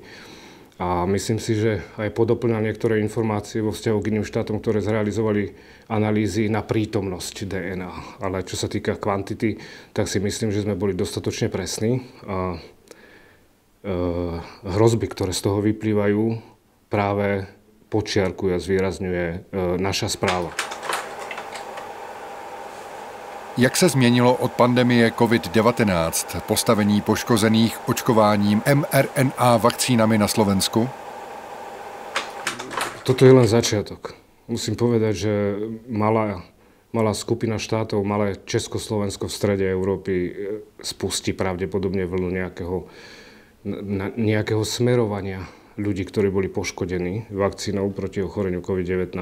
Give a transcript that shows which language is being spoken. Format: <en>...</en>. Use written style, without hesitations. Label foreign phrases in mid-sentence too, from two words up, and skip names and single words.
<sk>A myslím si, že aj podoplňa niektoré informácie vo vzťahu k iným štátom, ktoré zrealizovali analýzy na prítomnosť DNA. Ale čo sa týka kvantity, tak si myslím, že sme boli dostatočne presní. A hrozby, ktoré z toho vyplývajú, práve počiarkuje a zvýrazňuje naša správa.</sk> <cs>Jak se změnilo od pandemie COVID-19 postavení poškozených očkováním mRNA vakcínami na Slovensku?</cs> <sk>Toto je len začiatok. Musím povedať, že malá skupina štátov, malé Československo v strede Európy spustí pravdepodobne vlnu nejakého smerovania ľudí, ktorí boli poškodení vakcínou proti ochoreniu COVID-19.</sk>